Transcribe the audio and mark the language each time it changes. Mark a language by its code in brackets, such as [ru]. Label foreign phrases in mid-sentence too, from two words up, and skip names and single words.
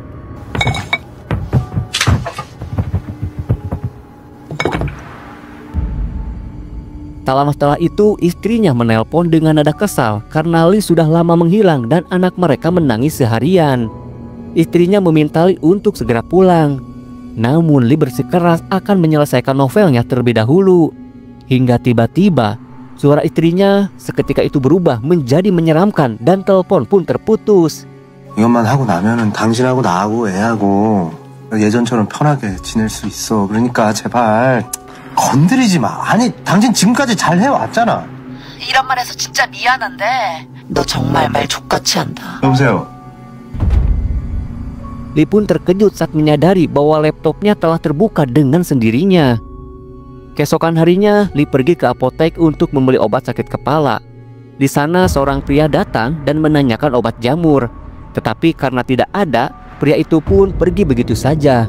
[id] Tak lama setelah itu, istrinya menelpon dengan nada kesal karena Lee sudah lama menghilang dan anak mereka menangis seharian. Istrinya meminta Lee untuk segera pulang. Namun Lee bersikeras akan menyelesaikan novelnya terlebih dahulu. Hingga tiba-tiba, suara istrinya seketika itu berubah menjadi menyeramkan dan telepon pun terputus. [ko] 이것만 하고 나면은 당신하고 나하고 애하고 예전처럼 편하게 지낼 수 있어. 그러니까 제발 건드리지 마. 아니, 당신 지금까지 잘 해왔잖아. 이런 말 해서 진짜 미안한데 너 정말 말 족같이 한다. 여보세요. [id] Lee pun terkejut saat menyadari bahwa laptopnya telah terbuka dengan sendirinya. Keesokan harinya, Lee pergi ke apotek untuk membeli obat sakit kepala. Di sana seorang pria datang dan menanyakan obat jamur. Tetapi karena tidak ada, pria itu pun pergi begitu saja.